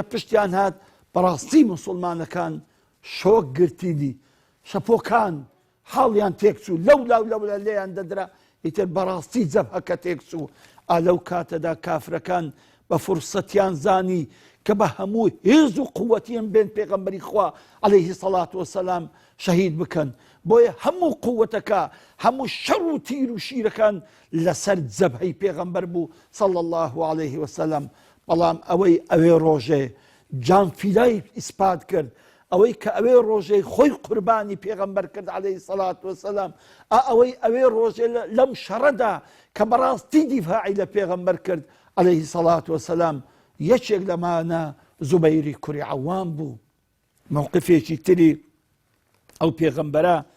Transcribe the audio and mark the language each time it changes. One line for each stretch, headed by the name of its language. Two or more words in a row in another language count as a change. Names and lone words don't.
Central Kurdish: پشتیان هات بەڕاستی موسڵمانەکان شۆک گرتیدی شەپۆکان حاڵیان تێکچوو لەو لێیان دەدرا ئیتر بەڕاستی جەبهەکە تێکچوو لەو کاتەدا کافرەکان بە فرسەتیان زانی کە بە هەموو هێز و قووەتیان بێن پێغەمبەری خوا
Arabic: عەلەیهی سەڵات وەسەلام
Central Kurdish: شەهید بکەن بۆیە هەموو قووەتەکە هەموو شەڕ و تیر و شیرەکان لەسەر جەبهەی پێغەمبەر بوو
Arabic: صلى الله عليه وسلم
Central Kurdish: بەڵام ئەوەی ڕۆژێ جانفیلای ئیسپات کرد ئەوەی کە ئەوێ ڕۆژەی خۆی قوربانی پێغەمبەر کرد
Arabic: عەلەیهی سەڵات وەسەلام
Central Kurdish: ئەوەی ڕۆژێ لەم شەڕەدا کە بەڕاستی دیفاعی لە پێغەمبەر کرد
Arabic: عەلەیهی سەڵات وەسەلام
Central Kurdish: یەکێک لەمانە زوبەیری کوڕی عەوام بوو موقفێکی تری ئەو پێغەمبەرە